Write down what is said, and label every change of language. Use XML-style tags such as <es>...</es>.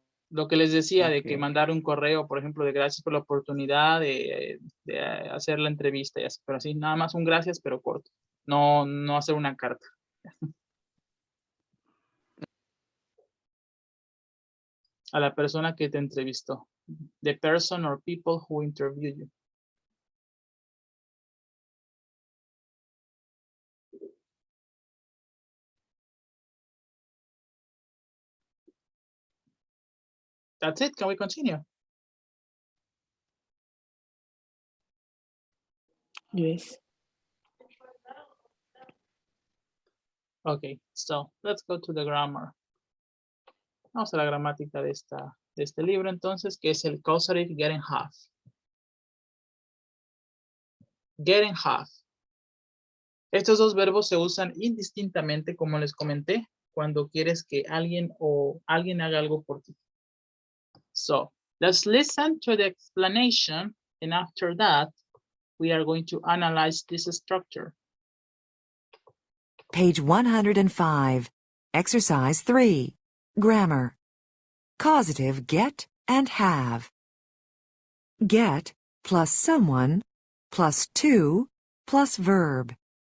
<es>Lo que les decía de que mandar un correo, por ejemplo, de gracias por la oportunidad de hacer la entrevista y así, pero así, nada más un gracias, pero corto. No hacer una carta. A la persona que te entrevistó.</es> <en>The person or people who interviewed you. That's it. Can we continue? Yes. Okay, so let's go to the grammar.</en> <es>Vamos a la gramática de este libro entonces, que es el causative get in half.</es> <en>Get in half.</en> <es>Estos dos verbos se usan indistintamente, como les comenté, cuando quieres que alguien haga algo por ti.</es> <en>So, let's listen to the explanation, and after that, we are going to analyze this structure. Page 105. Exercise 3. Grammar. Causative get and have. Get plus someone plus to plus verb.</en>